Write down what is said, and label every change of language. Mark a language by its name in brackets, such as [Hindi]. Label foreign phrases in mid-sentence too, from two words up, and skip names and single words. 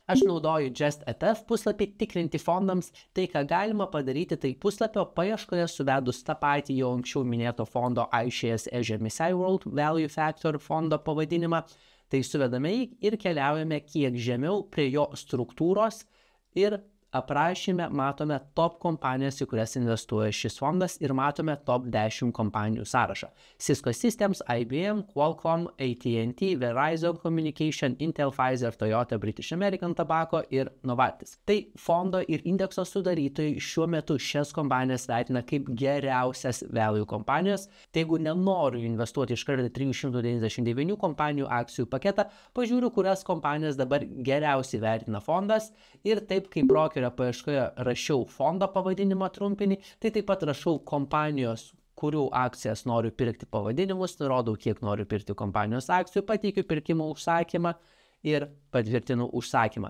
[Lithuanian] Aš naudoju JustETF puslapį tikrinti fondams, tai ką galima padaryti, tai puslapio paieškoje suvedus tą patį jau anksčiau minėto fondo iShares MSCI World Value Factor fondo pavadinimą, tai suvedame jį ir keliaujame kiek žemiau prie jo struktūros ir aprašyme matome top kompanijas, į kurias investuoja šis fondas ir matome top 10 kompanijų sąrašą. Cisco Systems, IBM, Qualcomm, AT&T, Verizon Communication, Intel, Pfizer, Toyota, British American Tobacco ir Novartis. Tai fondo ir indekso sudarytojai šiuo metu šias kompanijas vertina kaip geriausias value kompanijos. Tai jeigu nenoriu investuoti iš karto 399 kompanijų akcijų paketą, pažiūriu, kurias kompanijas dabar geriausiai vertina fondas ir taip kaip brokerio paieškoje rašiau fondo pavadinimą trumpinį, tai taip pat rašau kompanijos, kurių akcijas noriu pirkti pavadinimus, nurodau, kiek noriu pirkti kompanijos akcijų, pateikiu pirkimo užsakymą ir patvirtinu užsakymą.